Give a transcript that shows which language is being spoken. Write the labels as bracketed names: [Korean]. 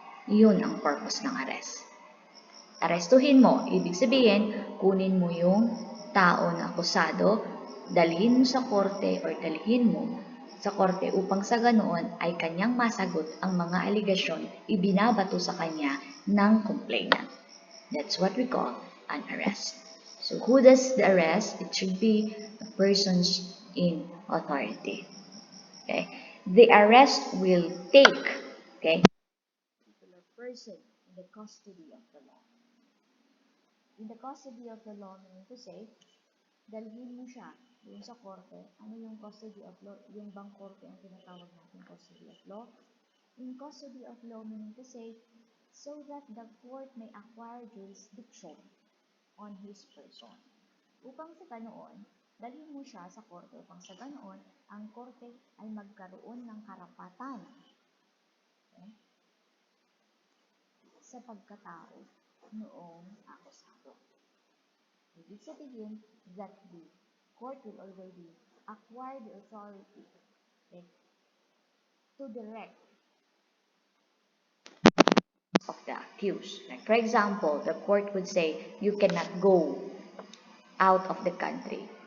[Filipino] Yun ang purpose ng arrest. Arestuhin mo, ibig sabihin, kunin mo yung tao na akusado, dalhin mo sa korte or dalhin mo sa korte upang sa ganoon ay kanyang masagot ang mga aligasyon ibinabato sa kanya ng complainant. [English] That's what we call an arrest. So who does the arrest? It should be the persons in authority. Okay? The arrest will take, okay, a particular person in the custody of the law. In the custody of the law, meaning to say, [Filipino] dalhin mo siya doon sa korte. Ano yung custody of law? Yung bang korte ang tinatawag natin custody of law? [English] In custody of law, meaning to say, so that the court may acquire jurisdiction on his person. [Filipino] Upang sa ganoon, dalhin mo siya sa korte upang sa ganoon, ang korte ay magkaroon ng karapatan sa pagkatao noong akusado. Ibig sabihin [English] that the court will already acquire the authority to direct of the accused. Like for example, the court would say you cannot go out of the country.